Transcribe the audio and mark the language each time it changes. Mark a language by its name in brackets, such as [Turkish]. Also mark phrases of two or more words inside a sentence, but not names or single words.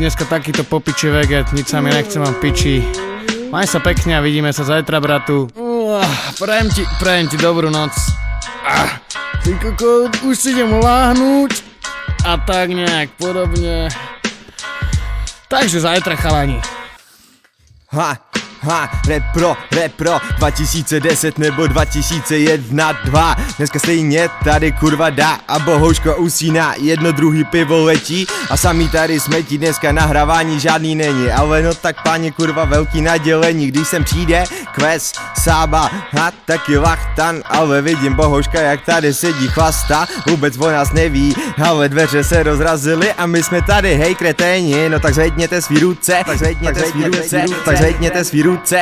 [Slovak] dneska takýto popiči veget, nič sa mi nechce, mám piči. Maj sa pekne a vidíme sa zajtra, bratu. Prajem ti dobrú noc. Ty koko, už si idem láhnuť a tak nejak podobne. Takže zajtra, chalani. [Czech] Repro 2010 nebo 2001, 2. Dneska stejně tady kurva dá a bohouško usíná, jedno druhý pivo letí a samý tady smetí, dneska nahrávání žádný není. Ale no tak páně kurva velký nadělení, když sem přijde kves, sába, taky lachtan, ale vidím bohouška jak tady sedí chlasta, vůbec o nás neví, ale dveře se rozrazily a my jsme tady, hej kreténi, no tak zvedněte svý ruce, tak zvedněte svý ruce.